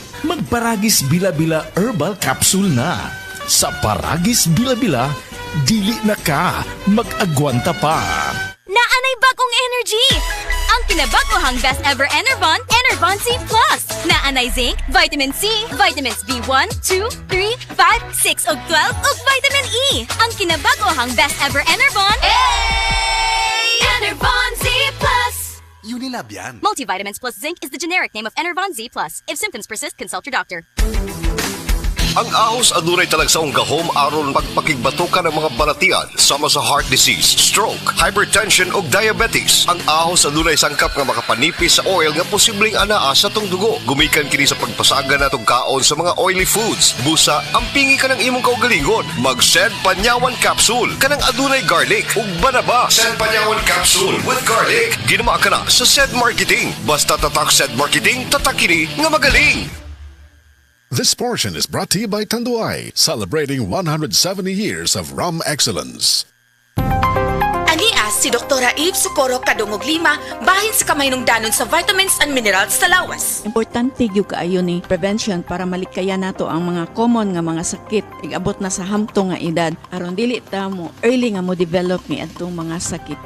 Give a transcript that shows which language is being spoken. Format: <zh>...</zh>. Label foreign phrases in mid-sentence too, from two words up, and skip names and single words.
<ceb>Magparagis bila-bila herbal capsule na. Sa Paragis Bila-Bila, dili na ka mag-agwanta pa. Naanay bagong energy! Ang kinabagohang</ceb> <en>best ever</en> <ceb>Enervon, Enervon C+. Naanay zinc, vitamin C, vitamins B1, 2, 3, 5, 6 ug 12 ug vitamin E. Ang kinabagohang</ceb> <en>best ever</en> <ceb>Enervon, Enervon C+.</ceb> <tl>Unilab yan.</tl> <en>Multivitamins plus zinc is the generic name of Enervon Z+. If symptoms persist, consult your doctor.</en> <ceb>Ang ahos adunay talagsaong gahom aron pagpakigbatukan ng mga balatian sama sa</ceb> <en>heart disease, stroke, hypertension</en> <ceb>ug diabetes. Ang ahos adunay sangkap nga makapanipis sa oil nga posibleng anaa sa tong dugo. Gumikan kini sa pagpasagan natong kaon sa mga</ceb> <en>oily foods.</en> <ceb>Busa, ampingi ka ng imong kaugalingon. Mag-Sed Panyawan Capsule kanang adunay garlic ug banaba.</ceb> <en>Sed Panyawan Capsule with garlic.</en> <tl>Ginawa ka na sa Sed Marketing. Basta tatak Sed Marketing, tatak kini nga magaling.</tl> <en>This portion is brought to you by Tanduay, celebrating 170 years of rum excellence.</en> <ceb>Anias si Doktora Eve Socorro Kadungog Lima bahin sa kamay nung danon sa</ceb> <en>vitamins and minerals</en> <ceb>sa lawas. Importante gyud kaayo ni prevention para malikaya nato ang mga common nga mga sakit igabot na sa hamtong nga edad aron dili ta mo early nga mo develop ni adtong mga sakita.</ceb>